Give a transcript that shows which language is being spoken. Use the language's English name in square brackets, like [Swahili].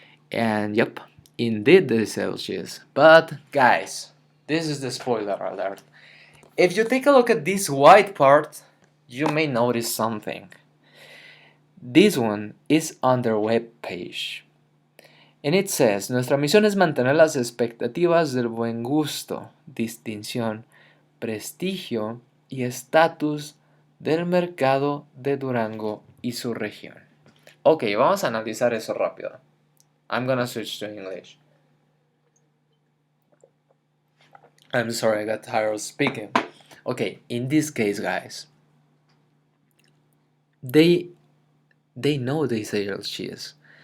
[English] And yep, indeed they sell cheese. But guys, this is the spoiler alert. If you take a look at this white part, you may notice something. This one is on their web page. And it says, [Spanish] nuestra misión es mantener las expectativas del buen gusto, distinción, prestigio y estatus del mercado de Durango y su región. Ok, vamos a analizar eso rápido. [English] I'm gonna switch to English. I'm sorry, I got tired of speaking. Okay, in this case, guys, they know they sell cheese.